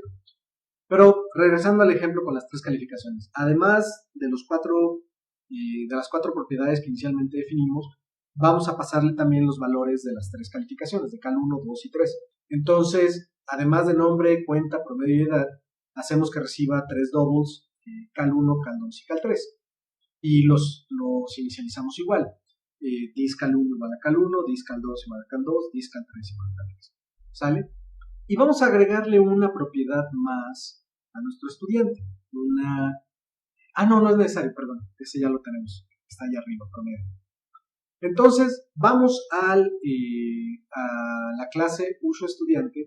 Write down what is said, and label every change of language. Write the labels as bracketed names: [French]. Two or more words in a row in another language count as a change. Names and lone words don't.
[Spanish] Pero regresando al ejemplo con las tres calificaciones, además de las cuatro propiedades que inicialmente definimos, vamos a pasarle también los valores de las tres calificaciones, de cal 1, 2 y 3. Entonces, además de nombre, cuenta, promedio y edad, hacemos que reciba tres doubles, cal 1, cal 2 y cal 3. Y los inicializamos igual. Dis cal 1 igual a cal 1, dis cal 2 igual a cal 2, dis cal 3 igual a cal 3. ¿Sale? Y vamos a agregarle una propiedad más a nuestro estudiante. No es necesario, perdón. Ese ya lo tenemos. Está allá arriba, promedio. Entonces, vamos a la clase uso estudiante.